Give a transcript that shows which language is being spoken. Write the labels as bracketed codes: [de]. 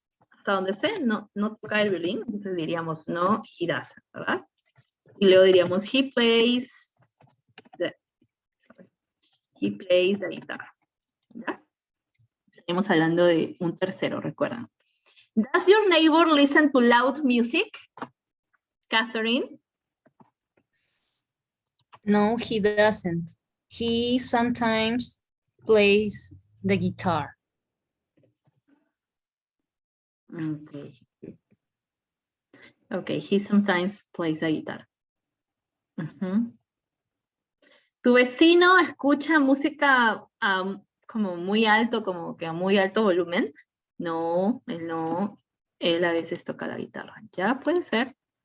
[es] Hasta donde sé, no toca el violín, entonces diríamos, no, [en] he doesn't, [es] ¿verdad? Y luego diríamos, [en] he plays the guitar, [es] ¿ya? Estamos hablando de un tercero, recuerdan. [en] Does your neighbor listen to loud music? Catherine? No, he doesn't. He sometimes plays the guitar. Okay. Okay, he sometimes plays the guitar. [es] ¿Tu vecino escucha música como muy alto, como que a muy alto volumen? No, él no. Él a veces toca la guitarra. Ya puede ser.